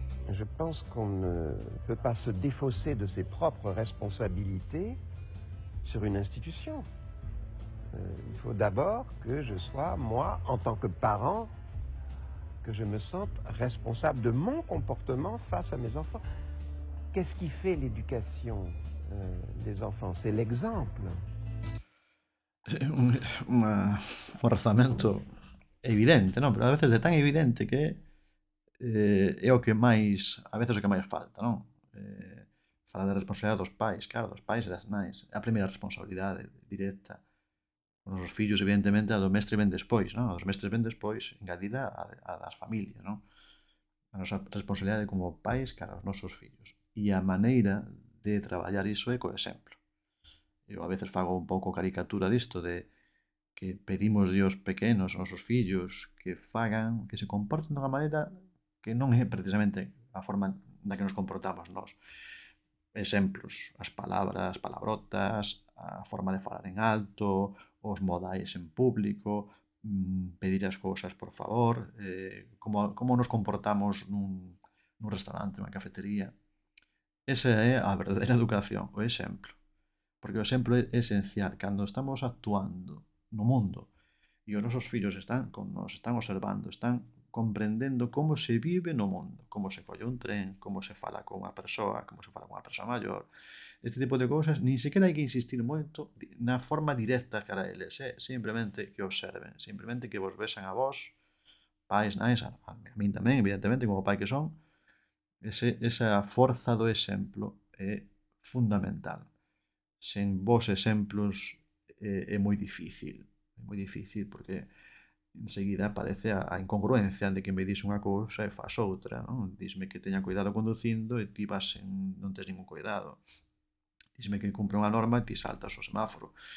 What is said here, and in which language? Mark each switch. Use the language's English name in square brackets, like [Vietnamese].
[French] Je pense qu'on ne peut pas se défausser de ses propres responsabilités sur une institution. Il faut d'abord que je sois, moi, en tant que parent, que je me sente responsable de mon comportement face à mes enfants. Qu'est-ce qui fait l'éducation des enfants? C'est l'exemple. [Galician] Un orzamento evidente, non? Pero a veces é tan evidente que é o que máis, a veces o que máis falta, non? Fala da responsabilidade dos pais, claro, dos pais e das nais. É a primeira responsabilidade directa. Os nosos fillos, evidentemente, a do mestre ven despois, non? A dos mestres ven despois, engadida a das familias, non? A nosa responsabilidade como pais cara aos nosos fillos. E a maneira de traballar iso é co exemplo. Eu a veces fago un pouco caricatura disto de que pedimos aos pequenos, aos nosos fillos, que fagan, que se comporten dunha maneira que non é precisamente a forma da que nos comportamos nós. Exemplos, as palabras, palabrotas, a forma de falar en alto, os modais en público, pedir as cousas por favor, como nos comportamos nun restaurante, nunha cafetería. Esa é a verdadeira educación, o exemplo. Porque o exemplo é esencial. Cando estamos actuando no mundo e os nosos fillos están con nos, están observando, están comprendendo como se vive no mundo, como se colle un tren, como se fala con unha persoa, como se fala con unha persoa maior. Este tipo de cousas, nin sequera hai que insistir moito na forma directa cara a eles, simplemente que observen, simplemente que vos vexan a vos, pais, nais, a min tamén, evidentemente, como pai que son, esa forza do exemplo é fundamental. Sen vos exemplos é moi difícil. É moi difícil porque enseguida aparece a incongruencia de que me dis unha cousa e faz outra, non? Disme que teña cuidado conducindo e ti vas non tes ningún cuidado. Disme que cumpre unha norma e ti saltas o semáforo.